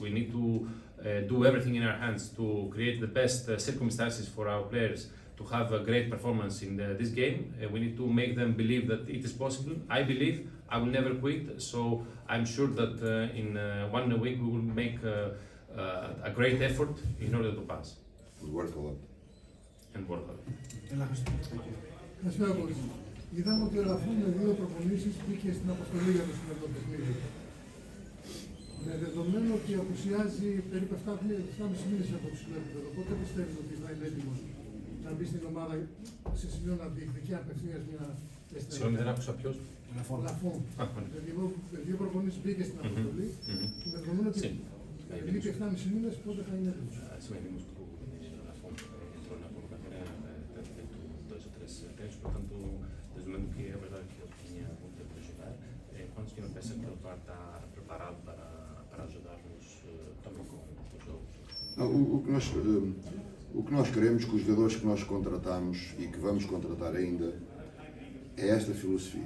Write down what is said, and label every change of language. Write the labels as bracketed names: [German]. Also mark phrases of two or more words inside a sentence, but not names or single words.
[English] We need to do everything in our hands to create the best circumstances for our players to have a great performance in this game. We need to make them believe that it is possible. I believe I will never quit, so I'm sure that in 1 week we will make a great effort in order to pass. And work a lot. And work hard. [Greek] Καλησπέρα πολύ. Είδαμε ότι ο Λαφόν με 2 προπονήσεις μπήκε στην αποστολή για το σημερινό παιχνίδι. Με δεδομένο ότι απουσιάζει περίπου 7,5 μήνες από το συλλέγιο, πότε πιστεύεις ότι θα είναι έτοιμος να μπει στην ομάδα σε σημείο να διεκδικεί απευθείας μια θέση? Συγγνώμη, δεν άκουσα ποιος. Λαφόν. Με 2 προπονήσεις μπήκε στην αποστολή και με δεδομένο ότι λείπει 7,5 μήνες, πότε θα είναι έτοιμος? [Portuguese] Portanto, desde o momento que é verdade que ele tinha muito tempo para jogar, quando que não pensa que ele vai estar preparado para ajudar-nos também com o jogo? O que nós queremos com os jogadores que nós contratamos e que vamos contratar ainda é esta filosofia.